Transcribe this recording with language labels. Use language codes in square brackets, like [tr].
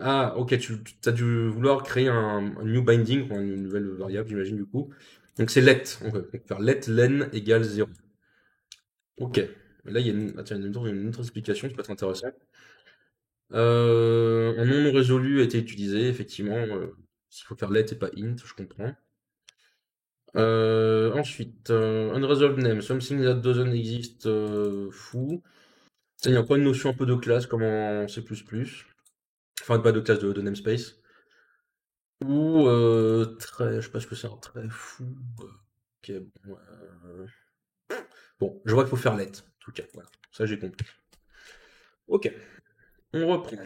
[fr] Ah, ok, tu as dû vouloir créer un new binding, ou une nouvelle variable, j'imagine, du coup. Donc c'est let. On peut faire let len égale 0. Ok. Là, il y a tiens, une autre explication qui peut être intéressante. Un nom non résolu a été utilisé, effectivement. S'il faut faire let et pas int, je comprends. [en] Ensuite, unresolved name, something that doesn't exist, foo. [fr] Ça, il y a encore une notion un peu de classe comme en C++. Enfin, pas de classe de namespace. Ou trait, je sais pas ce que c'est un trait fou. Ok, bon, bon, je vois qu'il faut faire let. En tout cas, voilà. Ça, j'ai compris. Ok, on reprend.